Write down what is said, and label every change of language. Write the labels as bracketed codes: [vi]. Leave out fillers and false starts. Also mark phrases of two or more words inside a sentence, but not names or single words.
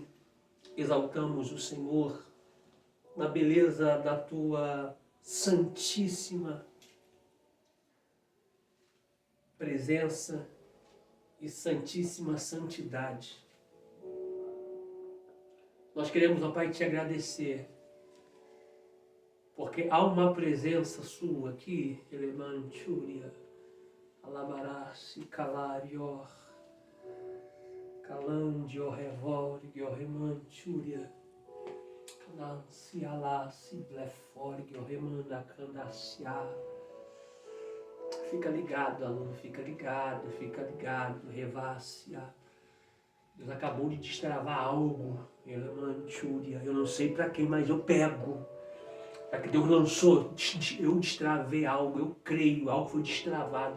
[pt] Exaltamos o Senhor na beleza da tua santíssima presença e santíssima santidade. Nós queremos, ó Pai, te agradecer, porque há uma presença sua aqui, Elemantúria, Alabarassi, Calarior, Calandio, Revorgio, Remantúria, Canansi, Alassi, Bleforgio, Remanda, Candaciá. Fica ligado, aluno, fica ligado, Revassia. Deus acabou de destravar algo, Elemantúria. Eu não sei para quem, mas eu pego. Para que Deus lançou, eu destravei algo, eu creio, algo foi destravado.